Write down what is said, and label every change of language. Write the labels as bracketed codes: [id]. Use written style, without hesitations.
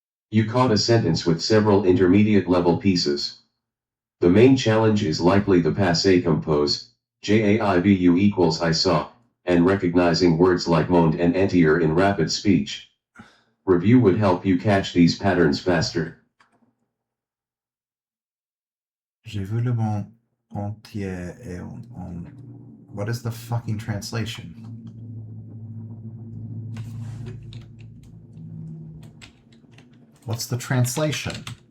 [en] You caught a sentence with several intermediate level pieces. The main challenge is likely the passé compose, JAIBU equals I saw, and recognizing words like monde and entier in rapid speech. Review would help you catch these patterns faster. [fr] J'ai vu le monde entier et on. [en] What is the fucking translation? What's the translation?